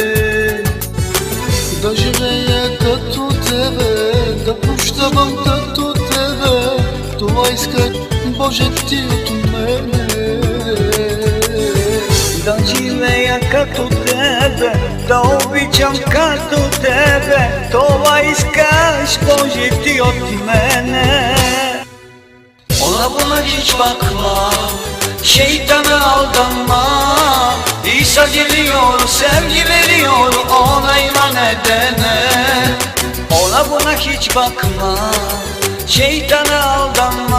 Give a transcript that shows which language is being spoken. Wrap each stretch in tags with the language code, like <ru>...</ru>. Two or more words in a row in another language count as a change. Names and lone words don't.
<bg>Да живея като тебе, да прощавам като тебе, това иска Боже ти от мене. Да живея като тебе, да обичам като тебе, това искаш Боже ti od mene.</bg> <tr>Ona buna hiç bakma, şeytana aldanma. İsa geliyor, sevgi veriyor, ona iman edene. Ona buna hiç bakma, şeytana aldanma.</tr>